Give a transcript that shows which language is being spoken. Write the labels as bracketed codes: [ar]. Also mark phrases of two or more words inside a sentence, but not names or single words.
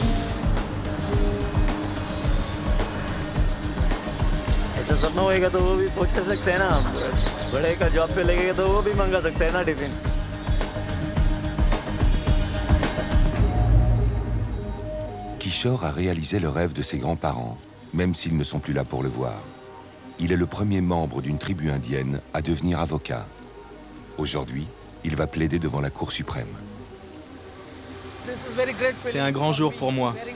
[hi] ऐसा सपना होएगा तो वो भी पहुंच सकते हैं ना, बड़े का जॉब पे लगेगा तो वो भी मंगा सकते हैं ना टिफिन। [fr] Kishore a réalisé le rêve de ses grands-parents, même s'ils ne sont plus là pour le voir. Il est le premier membre d'une tribu indienne à devenir avocat. Aujourd'hui, il va plaider devant la Cour suprême. C'est un grand jour pour moi.